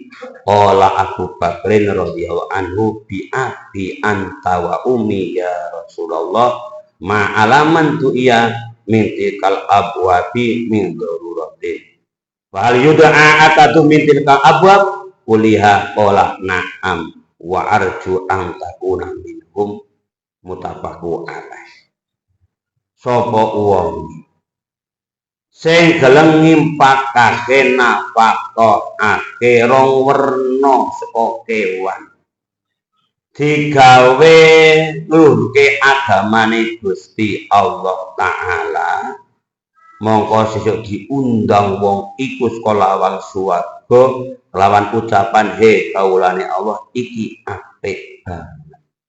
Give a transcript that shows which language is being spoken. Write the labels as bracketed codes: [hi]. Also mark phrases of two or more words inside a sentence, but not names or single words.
[ar] قال أبو بكر رضي الله عنه بأبي أنت وأمي يا رسول الله ما على من دعي من تلك الأبواب من ضرورة فهل يدعى أحد من تلك الأبواب كلها قال نعم وأرجو أن تكون منهم متفق عليه. [jv] Sapa wong sing gelem ngimpakake nafakake rong werna saka kewan digawe ngluhurke agamane Gusti Allah Ta'ala, mongko sesuk diundang wong iku sekolawang swarga lawan ucapan he kaulane Allah iki apik banget.